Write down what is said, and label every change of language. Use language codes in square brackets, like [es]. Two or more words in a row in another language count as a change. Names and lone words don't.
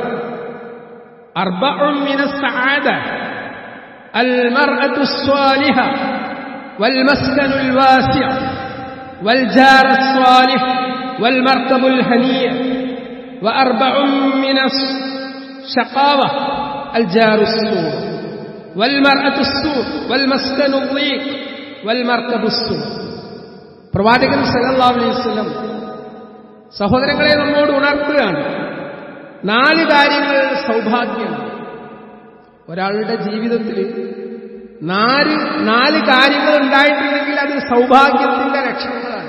[ar] أربع من السعادة المرأة الصالحة والمسكن الواسع والجار الصالح والمركب الهنيء وأربع من الشقاوة الجار السوء والمرأة السوء والمسكن الضيق والمركب السوء. [ml] പ്രവാചകൻ [ar] صلى الله عليه وسلم [ml] സഹോദരങ്ങളെ നമ്മോട് ഉണർത്തുകയാണ്. 4 കാര്യങ്ങൾ സൗഭാഗ്യം. ഒരാളുടെ ജീവിതത്തിൽ 4 കാര്യങ്ങൾ ഉണ്ടായിട്ടുണ്ടെങ്കിൽ അത് സൗഭാഗ്യത്തിന്റെ ലക്ഷണങ്ങളാണ്.